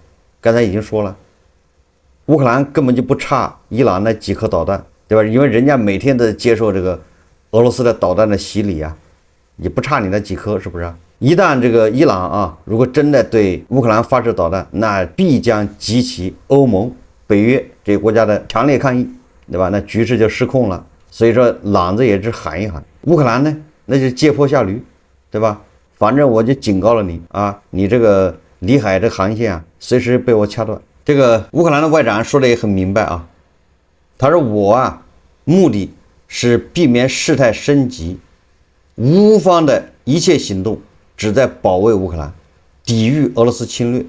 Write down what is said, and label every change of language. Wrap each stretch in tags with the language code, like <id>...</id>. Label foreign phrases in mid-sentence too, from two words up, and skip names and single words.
<zh>剛才已經說了，烏克蘭根本就不差伊朗那幾顆導彈，對吧？因為人家每天都接受這個俄羅斯的導彈的洗禮啊，也不差你那幾顆，是不是啊？一旦這個伊朗啊，如果真的對烏克蘭發射導彈，那必將激起歐盟、北約這些國家的強烈抗議，對吧？那局勢就失控了。所以說，朗子也是喊一喊，烏克蘭呢，那就借坡下驢，对吧？反正我就警告了你啊，你這個里海這航線啊，隨時被我掐斷。這個烏克蘭的外長說的也很明白啊，他說我啊，目的是避免事態升級，烏方的一切行動旨在保衛烏克蘭，抵禦俄羅斯侵略。</zh>